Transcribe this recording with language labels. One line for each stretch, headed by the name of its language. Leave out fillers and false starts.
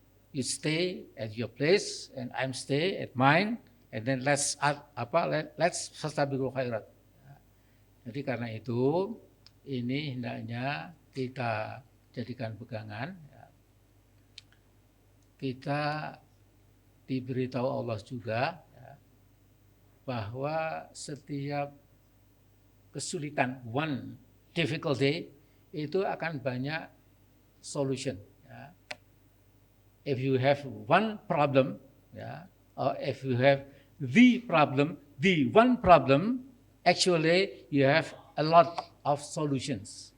English: You stay at your place and I'm stay at mine, and then let's
Arabic: fastabiqul khairat.
Indonesian: Ya. Jadi karena itu ini hendaknya kita jadikan pegangan. Ya. Kita diberitahu Allah juga ya, bahwa setiap kesulitan,
English: one difficulty,
Indonesian: itu akan banyak solution. Ya.
English: If you have one problem,
Indonesian: ya,
English: or if you have the one problem, actually you have a lot of solutions.